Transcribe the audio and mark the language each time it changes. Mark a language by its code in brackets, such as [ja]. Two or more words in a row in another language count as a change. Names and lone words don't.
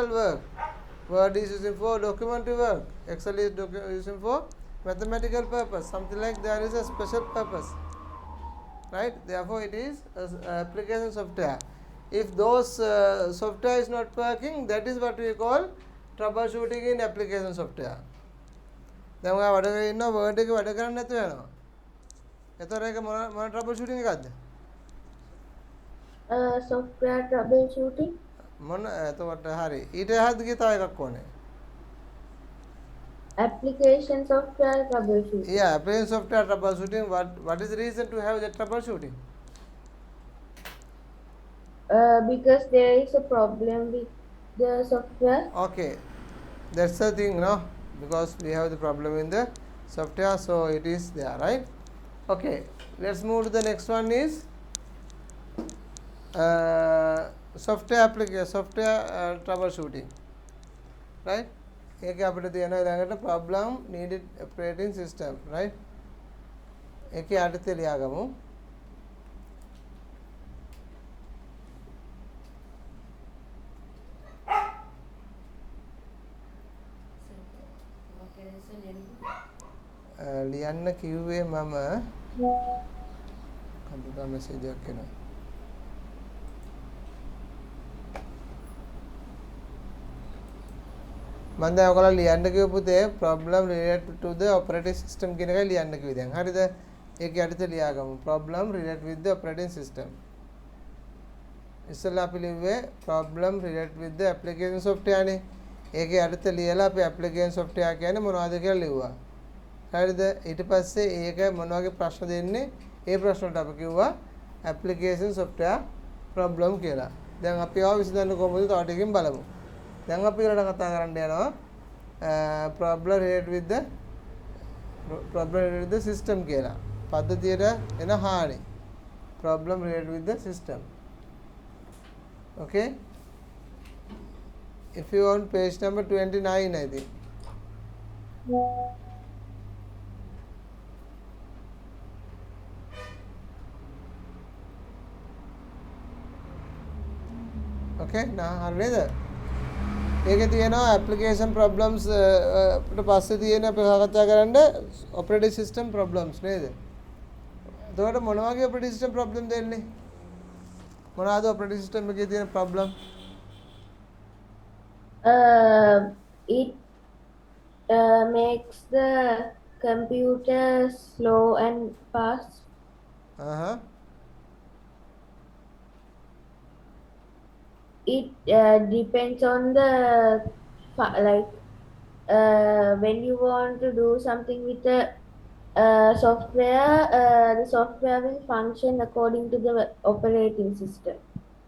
[en] work Word is using for documentary work Excel is using for mathematical purpose something like there is a special purpose right therefore it is application software if those software is not working that is what we call troubleshooting in application software [si] දැන් ඔයා වැඩ කරගෙන ඉන්නවා වර්ඩ් එකේ වැඩ කරන්නේ නැතුව යනවා එතකොට ඒක මොන troubleshooting එකක්ද [en] Software troubleshooting? [si] මොන එතකොට හරි ඊට එහාට ගිය තව එකක් ඕනේ [en] Application software troubleshooting. yeah application software troubleshooting what is the reason to have that troubleshooting Because there is a problem with the software. okay that's the thing no because we have the problem in the software so it is there right okay let's move to the next one is software application software troubleshooting right [si] ඒක අපිට තියෙනවා ඊළඟට [en] problem needed operating system right [si] ඒකේ අර්ථය ලියාගමු ලියන්න කිව්වේ මම [en] computer message [si] එකක් එනවා මම දැන් ඔයගොල්ලෝ ලියන්න කිව්ව පුතේ [en] problem related to the operating system [si] කියන එකයි ලියන්න කිව්වේ දැන් හරිද ඒකේ අර්ථය ලියාගමු [en] problem related with the operating system [si] ඉස්සෙල්ලා අපි ලිව්වේ [en] problem related with the application software [si] නේ ඒකේ අර්ථය ලියලා අපි [en] application software [si] කියන්නේ මොනවද කියලා ලිව්වා හරිද ඊට පස්සේ ඒක මොන වගේ ප්‍රශ්න දෙන්නේ ඒ ප්‍රශ්න වලට අපි කිව්වා [en] application software problem [si] කියලා දැන් අපි ආව විසඳන්න කොහොමද තව ටිකකින් බලමු දැන් අපි ඊළඟට කතා කරන්න යනවා [en] problem related with the system [si] කියලා පද්ධතියට එන හානි [en] problem related with the system okay if you want page number 29 I think okay [si] now හරි නේද ඒකේ තියෙනවා [en] application problems [si] අපිට පස්සේ තියෙන අපි කතා කරන්න [en] operating system problems [si] නේද එතකොට මොන වගේ [en] operating system problem [si] දෙන්නේ මොනවාද [en] operating system [si] එකේ තියෙන problem [en] It makes the computer slow and fast. It depends on the when you want to do something with the software, the software will function according to the operating system.